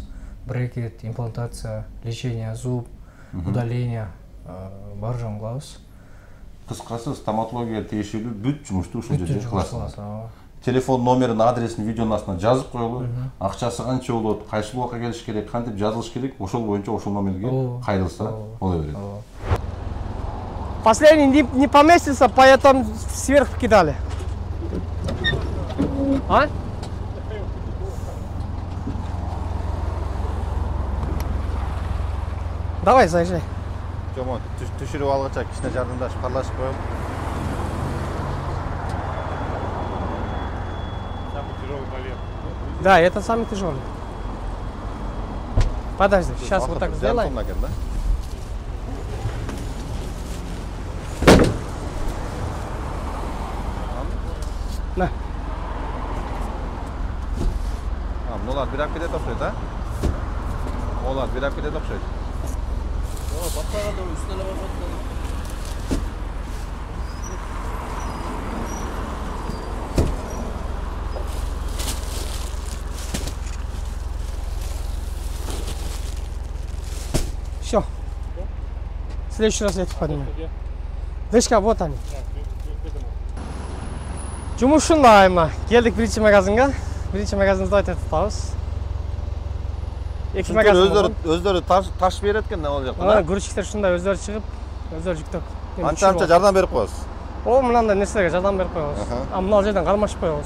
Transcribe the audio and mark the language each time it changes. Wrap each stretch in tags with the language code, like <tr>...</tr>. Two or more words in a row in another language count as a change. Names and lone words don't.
<ky>Брекет, имплантация, лечение зуб, удаление бар жоон кылабыз. Кыскасы стоматология тиешелүү бүт жумушту ушул жерде кыласыз. Телефон номерин, адресин видеонун астына жазып коелу. Акчасы канча болот, кайсы убакка келиш керек, кантип жазылыш керек, ошол боюнча ошол номерге кайрылса боло берет.</ky> <ru>Последний не поместился, поэтому сверху кидали. А? Давай, заезжай.</ru> <ky>Жомон, түшүрүп алгыча кичине жардамдашып карлашып коелу.</ky> <ru>Самый тяжелый балет. Да, это самый тяжелый. Подожди, сейчас вот так сделаем. На.</ru> <ky>Мыналар бир апкеде окшойт, а? Олар бир апкеде окшойт. Батпаганда үстүнө барбайт.</ky> <ru>Все. В следующий раз я их подниму. Дышка, вот они.</ru> <ky>Жумуш ушундай мына. Келдик биринчи магазинге. Биринчи магазинди айтып атабыз. Эки магазин. Өздөрү таш берет экен ал жакта. Грузчиктер ушундай өздөрү чыгып, өздөрү жүктөп. Анча жардам берип коесуз. Мынандай нерселерге жардам берип коебуз. Мына жерден кармашып коебуз.</ky>